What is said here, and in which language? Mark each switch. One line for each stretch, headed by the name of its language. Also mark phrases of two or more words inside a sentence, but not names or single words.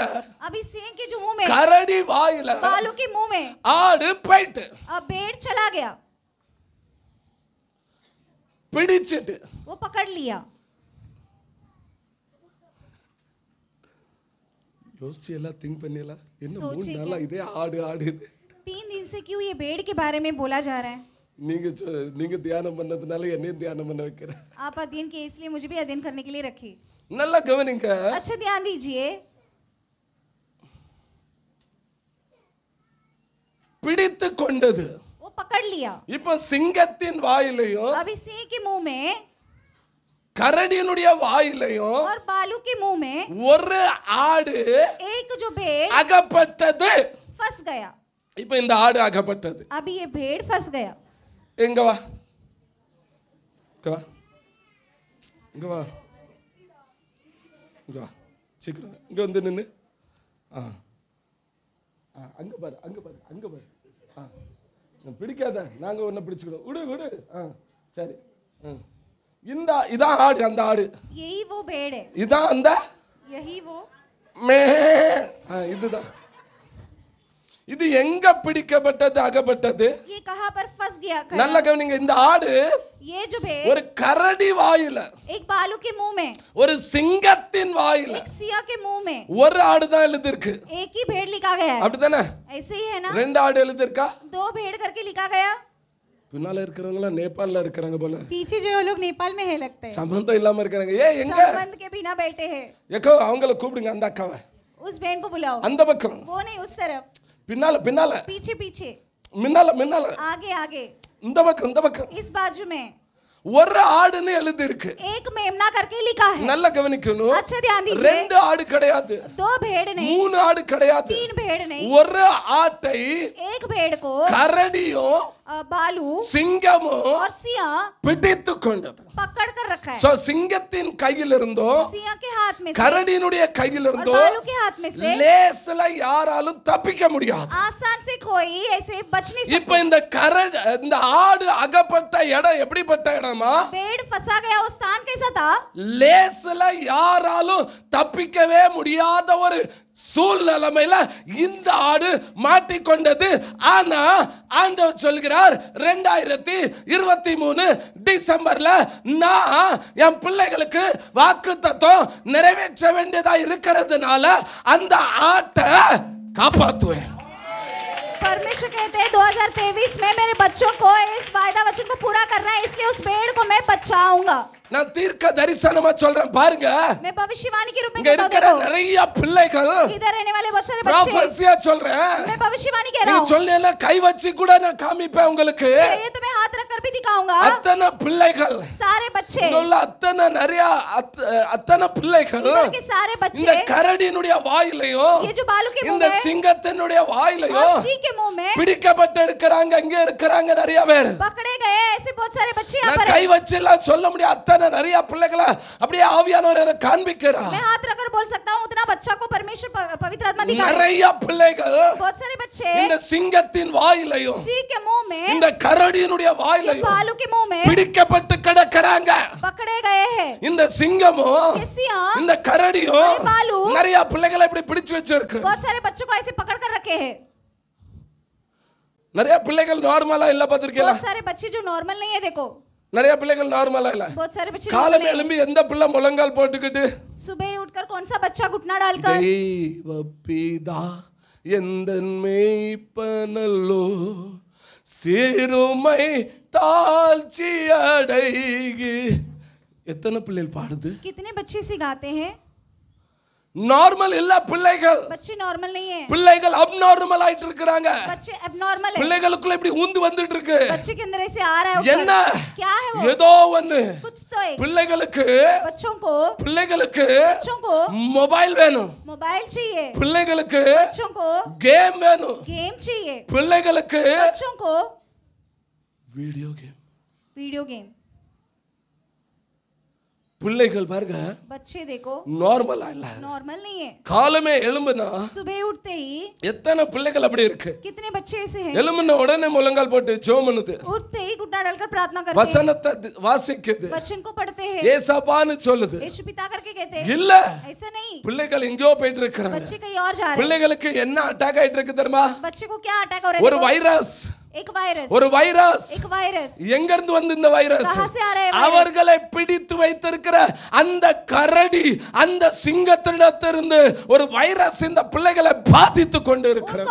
Hindi: अभी सिंह के जो मुंह में,
Tamil: கரடி வாயில,
Hindi: बालों के मुंह में
Tamil: ஆடு போயிட்டு
Hindi: अब भेड़ चला गया,
Tamil: பிடிச்சிட்டு
Hindi: वो पकड़ लिया।
Tamil: யோசிச்சு எல்லாம் திங்க் பண்ணிடலாம். என்ன
Hindi: सोचिए
Tamil: 3 நாளா இதே ஆடு ஆடு?
Hindi: 3 दिन से क्यों ये भेड़ के बारे में बोला जा रहा है?
Tamil: நீங்க தியானம் பண்ணதுனால என்னையும் தியானம் பண்ண வைக்கிறேன்.
Hindi: आप अध्ययन किए इसलिए मुझे भी अध्ययन करने के लिए रखी।
Tamil: நல்லா கவனிங்க.
Hindi: अच्छा ध्यान दीजिए।
Tamil: பிடித்து கொண்டது,
Hindi: वो पकड़ लिया।
Tamil: இப்போ சிங்கத்தின் வாயிலையும்
Hindi: अभी सिंह के मुंह में
Tamil: கரடியினுடைய வாயிலையும்
Hindi: और बालू के मुंह में
Tamil: ஒரு ஆடு
Hindi: एक जो भेड़
Tamil: அகப்பட்டது.
Hindi: फंस गया।
Tamil: இப்போ இந்த ஆடு அகப்பட்டது.
Hindi: अभी ये भेड़ फंस गया।
Tamil: எங்க வா, இங்க வா, இங்க வா, இங்க வா, சீக்கிரம் இங்க வந்து நின்னு. அங்க பாரு, அங்க பாரு, அங்க பாரு. பிடிக்காத, நாங்க ஒன்ன பிடிச்சுக்கிறோம். விடு விடு. சரி, இதான் ஆடு, அந்த ஆடு.
Hindi: यही वो भेड़ है,
Tamil: இதான் அந்த
Hindi: यही वो।
Tamil: இதுதான். இது எங்க பிடிக்கப்பட்டது, அகப்பட்டது?
Hindi: ये कहां पर फंस गया?
Tamil: நல்ல கவனிங்க. இந்த ஆடு
Hindi: ये जो भेड़
Tamil: ஒரு கரடி வாயில,
Hindi: एक बालू के मुंह में,
Tamil: ஒரு சிங்கத்தின் வாயில,
Hindi: एक सिया के मुंह में,
Tamil: ஒரு ஆடு தான் எழுதிருக்கு.
Hindi: एक ही भेड़ लिखा गया है।
Tamil: அப்படிதானே?
Hindi: ऐसे ही है ना?
Tamil: 2 ஆடு எழுதிருக்கா?
Hindi: 2 भेड़ करके लिखा गया।
Tamil: பின்னால இருக்கிறவங்க நேபாளல இருக்கிறாங்க போல,
Hindi: पीछे जो लोग नेपाल में है लगते हैं,
Tamil: சம்பந்தம் இல்லாம இருக்கிறாங்க. எங்க
Hindi: संबंध के बिना बैठे हैं।
Tamil: எக்கோ அவங்கள கூப்பிடுங்க, அந்த அக்காவை
Hindi: उस बहन को बुलाओ।
Tamil: அந்த பக்கம்,
Hindi: वो नहीं उस तरफ,
Tamil: பின்னால பின்னால,
Hindi: पीछे पीछे,
Tamil: முன்னால முன்னால,
Hindi: आगे आगे,
Tamil: இந்த பக்கம் இந்த பக்கம்.
Hindi: इस बाजू में
Tamil: ஒரு ஆடுன்னு எழுதி இருக்கு.
Hindi: एक मेमना करके लिखा है।
Tamil: நல்ல கவனிக்கணும்.
Hindi: अच्छा ध्यान दीजिए।
Tamil: 2 ஆடு கிடையாது,
Hindi: 2 भेड़ नहीं,
Tamil: 3 ஆடு கிடையாது,
Hindi: 3 भेड़ नहीं,
Tamil: ஒரு ஆட்டை
Hindi: एक भेड़ को
Tamil: கரடியும்
Hindi: बालू
Tamil: சிங்கமும்
Hindi: और सिया
Tamil: பிடித்து கொண்டது.
Hindi: पकड़ कर रखा है।
Tamil: சோ சிங்கத்தின் கையில் இருந்தோம்,
Hindi: सिया के हाथ में से
Tamil: கரடியினுடைய கையில்
Hindi: और
Tamil: இருந்தோம்,
Hindi: बालू के हाथ में से
Tamil: லேசல யாராலும் தப்பிக்க முடியாது.
Hindi: आसान से कोई ऐसे बच नहीं
Tamil: இப்ப
Hindi: सकता।
Tamil: இந்த ஆடு அகப்பட்ட இடம் எப்படிப்பட்ட இடமா?
Hindi: भेड़ फंसा गया वो स्थान कैसा था?
Tamil: லேசல யாராலும் தப்பிக்கவே முடியாத ஒரு சூழ்நிலைமையில இந்த ஆடு மாட்டிக்கொண்டது. ஆனா ஆண்டவர் சொல்கிறார் 2023 டிசம்பர்ல நான் என் பிள்ளைகளுக்கு வாக்குத்தத்தம் நிறைவேற்ற வேண்டியதா இருக்கிறதுனால அந்த ஆட்டை காப்பாற்றுவேன்.
Hindi: परमेश्वर कहते हैं 2023 में मेरे बच्चों को इस वायदा वचन को पूरा करना है, इसलिए उस भेड़ को मैं बचाऊंगा.
Tamil: நான் தீர்க்க தரிசனமா சொல்றேன் பாருங்க.
Hindi: मैं भविष्यवाणी के रूप में
Tamil: இங்க இருக்கிற நிறைய பிள்ளைகள்
Hindi: इधर रहने वाले बहुत सारे बच्चे
Tamil: ப்ராஃபஸியா சொல்றேன்.
Hindi: मैं भविष्यवाणी कह रहा
Tamil: நீங்க
Hindi: हूं.
Tamil: சொல்லல கை வச்சு கூட நான் காமிப்பேன் உங்களுக்கு.
Hindi: ये तो मैं हाथ रख कर भी दिखाऊंगा.
Tamil: அத்தனை பிள்ளைகள்
Hindi: सारे बच्चे
Tamil: சொல்ல அத்தனை நிறைய அத்தனை பிள்ளைகள்
Hindi: इधर के सारे
Tamil: இந்த
Hindi: बच्चे
Tamil: கரடியினுடைய வாயிலையோ
Hindi: ये जो बालू के मुंह
Tamil: இந்த
Hindi: में
Tamil: சிங்கத்தினுடைய வாயிலையோ
Hindi: और सिंह के मुंह में
Tamil: பிடிக்கப்பட்டு இருக்கிறாங்க. இங்க இருக்கிறாங்க நிறைய பேர்.
Hindi: पकड़े गए ऐसे बहुत सारे बच्चे यहाँ
Tamil: நான்
Hindi: पर
Tamil: கை வச்சு எல்லாம் சொல்ல முடியாது. அத்தனை நிறைய பிள்ளைகளை அப்படியே ஆவியானவர் எனக்கு காண்பிக்கிறார்.
Hindi: मैं हाथ रखकर बोल सकता हूँ उतना बच्चा को परमेश्वर पवित्र आत्मा दिखा
Tamil: நிறைய பிள்ளைகள்
Hindi: बहुत सारे बच्चे
Tamil: இந்த சிங்கத்தின் வாயிலையோ
Hindi: सिंह के मुंह में
Tamil: இந்த கரடியினுடைய வாயிலையோ
Hindi: बालू के मुंह में
Tamil: பிடிக்கப்பட்டு கிடக்குறாங்க.
Hindi: पकड़े गए हैं.
Tamil: இந்த சிங்கமும்
Hindi: ये सिंह
Tamil: இந்த கரடியும்
Hindi: बालू
Tamil: நிறைய பிள்ளைகளை இப்படி பிடிச்சு வச்சிருக்கு.
Hindi: बहुत सारे बच्चों को ऐसे पकड़ कर रखे हैं.
Tamil: நிறைய பிள்ளைகள் நார்மலா இல்ல பாத்திருக்கீங்களா?
Hindi: बहुत सारे बच्चे जो नॉर्मल नहीं है. देखो
Tamil: நிறைய பிள்ளைகள் நார்மலா இல்ல.
Hindi: बहुत सारे बच्चे
Tamil: காலம் எழும்பி எந்த பிள்ளை முழங்கால் போட்டுக்கிட்டு
Hindi: सुबह उठकर कौन सा बच्चा घुटना डालकर
Tamil: தெய்வபிதா எந்தன் மேய்ப்பனல்லோ சிறுமை தாழ்ச்சி அடைகி. எத்தனை பிள்ளைகள் பாடுது?
Hindi: कितने बच्चे से गाते हैं.
Tamil: நார்மல் இல்ல பிள்ளைகள்.
Hindi: बच्चे नॉर्मल नहीं है.
Tamil: பிள்ளைகள் அப்நார்மல் ஆயிட்டு இருக்காங்க.
Hindi: बच्चे एबनॉर्मल है.
Tamil: பிள்ளைகளுக்குள்ள இப்படி ஊந்து வந்துட்டு இருக்கு.
Hindi: बच्चे के अंदर ऐसे आ रहा है
Tamil: என்ன
Hindi: क्या है वो
Tamil: ஏதோ ஒண்ணு
Hindi: कुछ तो है.
Tamil: பிள்ளைகளுக்கு
Hindi: बच्चों को
Tamil: மொபைல் வேணும்.
Hindi: मोबाइल चाहिए.
Tamil: பிள்ளைகளுக்கு
Hindi: बच्चों को
Tamil: கேம் வேணும்.
Hindi: गेम चाहिए.
Tamil: பிள்ளைகளுக்கு
Hindi: बच्चों को
Tamil: வீடியோ கேம்.
Hindi: वीडियो गेम.
Tamil: பிள்ளைகள் பாருங்க
Hindi: बच्चे देखो
Tamil: நார்மலா இல்ல.
Hindi: नॉर्मल नहीं है.
Tamil: காலமே எழும்புனா
Hindi: सुबह उठते ही
Tamil: எத்தனை பிள்ளைகள் அப்படி இருக்கு.
Hindi: कितने बच्चे ऐसे हैं.
Tamil: எழும்புன உடனே முழங்கால் போட்டு ஜெபம் பண்ணுது.
Hindi: उठते ही घुटना डालकर प्रार्थना करते हैं.
Tamil: வசனத்தை வாசிக்குது.
Hindi: वचन को पढ़ते हैं.
Tamil: ஏசப்பான்னு சொல்லுது.
Hindi: यीशु पिता करके कहते हैं.
Tamil: இல்ல
Hindi: ऐसा नहीं.
Tamil: பிள்ளைகள் எங்கேயோ போயிட்டு இருக்காங்க.
Hindi: बच्चे कहीं और जा रहे हैं.
Tamil: பிள்ளைகளுக்கு என்ன அட்டாக் ஆயிட்டு இருக்கு தெரியுமா?
Hindi: बच्चे को क्या अटैक हो रहा है.
Tamil: ஒரு வைரஸ்.
Hindi: एक वायरस.
Tamil: ஒரு வைரஸ்.
Hindi: एक वायरस.
Tamil: எங்க இருந்து வந்து இந்த வைரஸ்?
Hindi: कहां से आ रहा है.
Tamil: அவர்களை பிடித்து வைத்திருக்கிற அந்த கரடி அந்த சிங்கத்திடத்திலிருந்து ஒரு வைரஸ் இந்த பிள்ளைகளை பாதித்து கொண்டு இருக்கிறது.